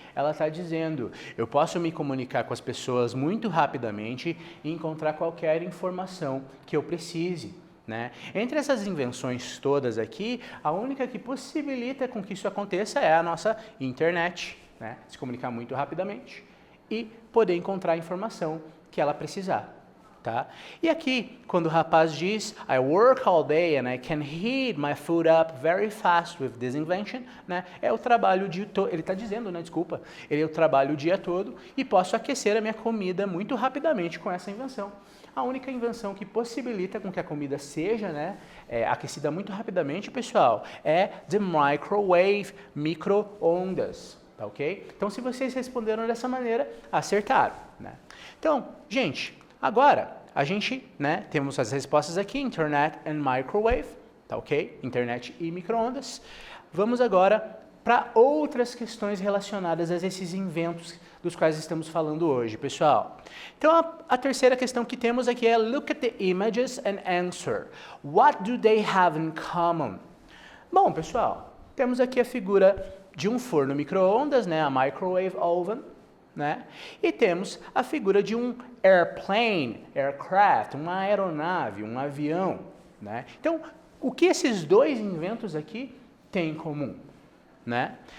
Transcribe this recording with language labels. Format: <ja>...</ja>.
<pt>Ela está dizendo, eu posso me comunicar com as pessoas muito rapidamente e encontrar qualquer informação que eu precise. Né? Entre essas invenções todas aqui, a única que possibilita com que isso aconteça é a nossa internet, né? Se comunicar muito rapidamente e poder encontrar a informação que ela precisar. Tá? E aqui, quando o rapaz diz,</pt> <en>I work all day and I can heat my food up very fast with this invention, né?</en> <pt>É o trabalho ele está dizendo, né? Desculpa, ele é o trabalho o dia todo e posso aquecer a minha comida muito rapidamente com essa invenção. A única invenção que possibilita com que a comida seja, né, aquecida muito rapidamente, pessoal, é the microwave, micro-ondas, tá ok? Então, se vocês responderam dessa maneira, acertaram, né? Então, gente, agora a gente, né, temos as respostas aqui,</pt> <en>internet and microwave,</en> <pt>tá ok? Internet e micro-ondas. Vamos agora para outras questões relacionadas a esses inventos dos quais estamos falando hoje, pessoal. Então, a terceira questão que temos aqui é</pt> <en>look at the images and answer. What do they have in common?</en> <pt>Bom, pessoal, temos aqui a figura de um forno micro-ondas, né,</pt> <en>a microwave oven,</en> <pt>né? E temos a figura de um airplane, aircraft, uma aeronave, um avião, né? Então, o que esses dois inventos aqui têm em comum? Né?</pt>